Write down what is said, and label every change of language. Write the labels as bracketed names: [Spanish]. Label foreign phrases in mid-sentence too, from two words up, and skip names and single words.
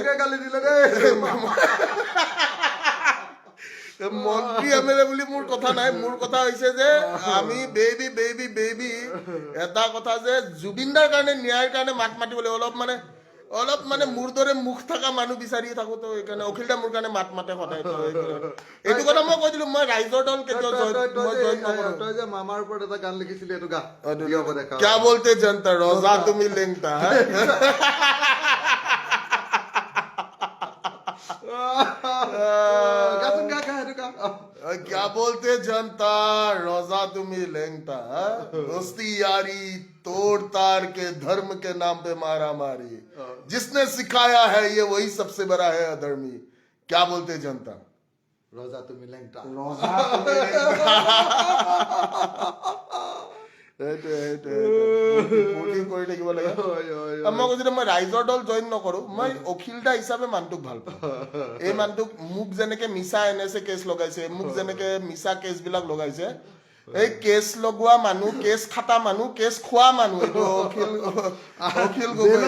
[Assamese] মন্ত্ৰী MLA বুলি মোৰ কথা নাই মোৰ কথা হৈছে যে আমি বেবি এটা কথা যে জুবিনদাৰ কাৰণে ন্যায়ৰ কাৰণে মাত মাতিব লাগিব অলপ মানে মোৰ দৰে মুখ থকা মানুহ বিচাৰি থাকো তো সেইকাৰণে অখিলদা মোৰ কাৰণে মাত মাতে সদায় এইটো কথা মই কৈ দিলো মই ৰাইজৰ দল কেতিয়াও তই যে মামাৰ ওপৰত এটা গান লিখিছিলি এইটো গা [Hindi] क्या बोलते जनता रोजा तुम्ही लेंगता क्या बोलते जनता रोजा तुम्ही लेंगता दोस्ती यारी तोड़ तार के धर्म के नाम पे मारा मारी जिसने सिखाया है ये वही सबसे बड़ा है अधर्मी क्या बोलते जनता रोजा तुम्ही लेंगता [Assamese] কৰি থাকিব লাগে মই কৈছিলো মই ৰাইজৰ দল জইন নকৰো মই অখিলদা হিচাপে মানুহটোক ভাল পাওঁ এই মানুহটোক মোক যেনেকে মিছা NSA কেছ লগাইছে মোক যেনেকে মিছা কেছ বিলাক লগাইছে এই কেছ লগোৱা মানুহ কেছ খাটা মানুহ কেছ খোৱা মানুহ এইটো অখিল গগৈ